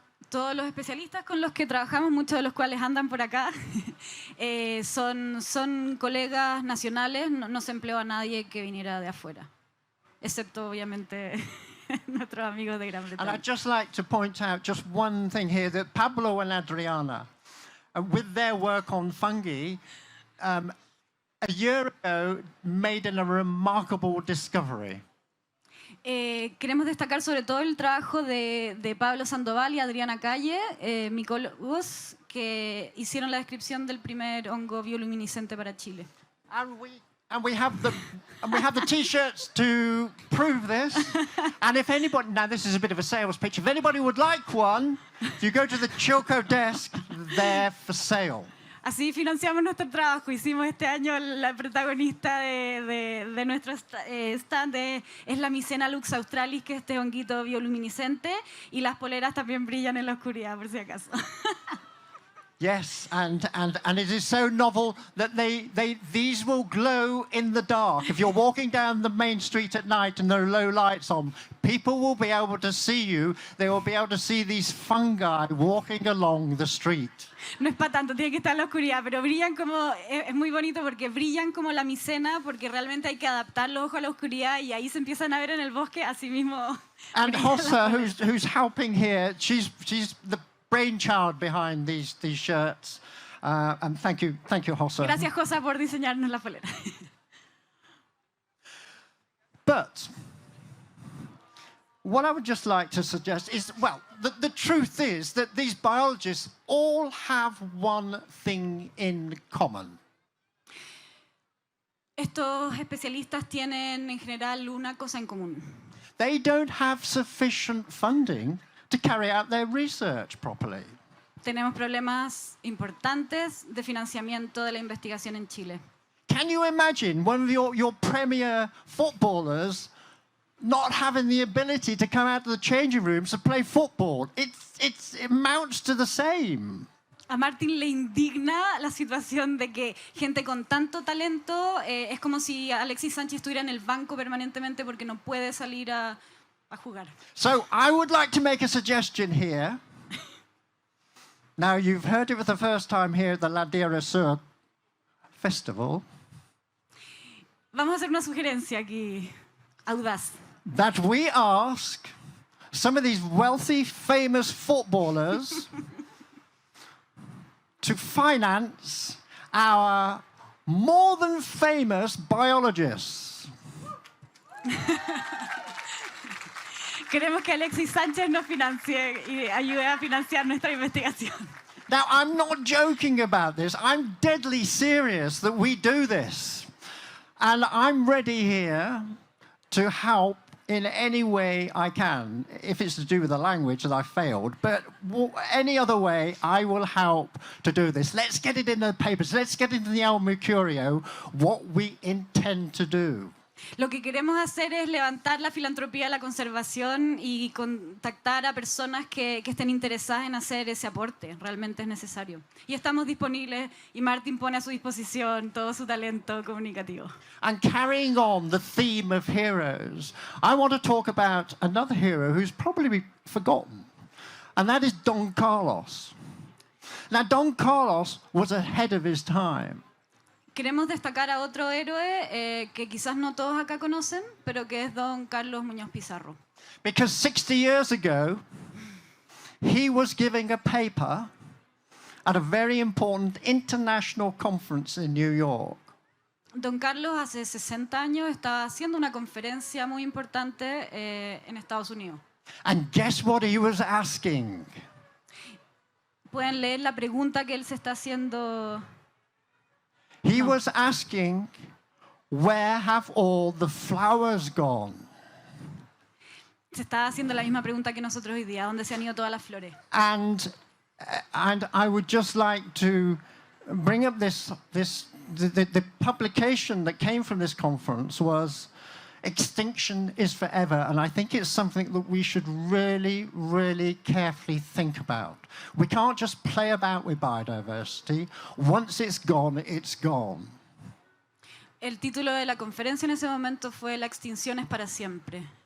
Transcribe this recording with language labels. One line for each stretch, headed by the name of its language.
Spanish: Todos los especialistas con los que trabajamos, muchos de los cuales andan por acá, son colegas nacionales, no se empleó a nadie que viniera de afuera, excepto obviamente nuestros amigos de Gran
English: And
Spanish: Bretaña.
English: I'd just like to point out just one thing here, that Pablo and Adriana, with their work on fungi, a year ago made a remarkable discovery.
Spanish: Queremos destacar sobre todo el trabajo de Pablo Sandoval y Adriana Calle, micólogos que hicieron la descripción del primer hongo bioluminiscente para Chile.
English: And we have the T-shirts to prove this. And if anybody, now this is a bit of a sales pitch, if anybody would like one, if you go to the Chilco desk, they're for sale.
Spanish: Así financiamos nuestro trabajo. Hicimos este año la protagonista de nuestro stand es la Micena lux australis, que es este honguito bioluminiscente, y las poleras también brillan en la oscuridad, por si acaso.
English: Yes, and it is so novel that these will glow in the dark. If you're walking down the main street at night and there are low lights on, people will be able to see you. They will be able to see these fungi walking along the street.
Spanish: No es para tanto, tiene que estar en la oscuridad, pero brillan como, es muy bonito porque brillan como la micena, porque realmente hay que adaptar los ojos a la oscuridad y ahí se empiezan a ver en el bosque, así mismo.
English: And Hossa, who's helping here, she's the brainchild behind these shirts. And thank you, Hossa.
Spanish: Gracias, Josa, por diseñarnos la polera.
English: But what I would just like to suggest is, well, the truth is that these biologists all have one thing in common.
Spanish: Estos especialistas tienen en general una cosa en común.
English: They don't have sufficient funding to carry out their research properly.
Spanish: Tenemos problemas importantes de financiamiento de la investigación en Chile.
English: Can you imagine one of your premier footballers not having the ability to come out to the changing rooms to play football? It amounts to the same.
Spanish: A Martín le indigna la situación de que gente con tanto talento es como si Alexis Sánchez estuviera en el banco permanentemente porque no puede salir a jugar.
English: So I would like to make a suggestion here. Now you've heard it for the first time here at the Ladera Sur festival.
Spanish: Vamos a hacer una sugerencia aquí, audaz.
English: That we ask some of these wealthy, famous footballers to finance our more than famous biologists.
Spanish: Queremos que Alexis Sánchez nos financie y ayude a financiar nuestra investigación.
English: Now, I'm not joking about this. I'm deadly serious that we do this. And I'm ready here to help in any way I can, if it's to do with the language that I failed, but any other way, I will help to do this. Let's get it in the papers. Let's get it in the El Mercurio, what we intend to do.
Spanish: Lo que queremos hacer es levantar la filantropía, la conservación y contactar a personas que estén interesadas en hacer ese aporte. Realmente es necesario. Y estamos disponibles y Martin pone a su disposición todo su talento comunicativo.
English: And carrying on the theme of heroes, I want to talk about another hero who's probably forgotten, and that is Don Carlos. Now, Don Carlos was ahead of his time.
Spanish: Queremos destacar a otro héroe que quizás no todos acá conocen, pero que es Don Carlos Muñoz Pizarro.
English: Because 60 years ago, he was giving a paper at a very important international conference in New York.
Spanish: Don Carlos hace 60 años estaba haciendo una conferencia muy importante en Estados Unidos.
English: And guess what he was asking?
Spanish: Pueden leer la pregunta que él se está haciendo.
English: He was asking, where have all the flowers gone?
Spanish: Se está haciendo la misma pregunta que nosotros hoy día, ¿dónde se han ido todas las flores?
English: And I would just like to bring up the publication that came from this conference was Extinction is Forever, and I think it's something that we should really, really carefully think about. We can't just play about with biodiversity. Once it's gone, it's gone.
Spanish: El título de la conferencia en ese momento fue La extinción es para siempre.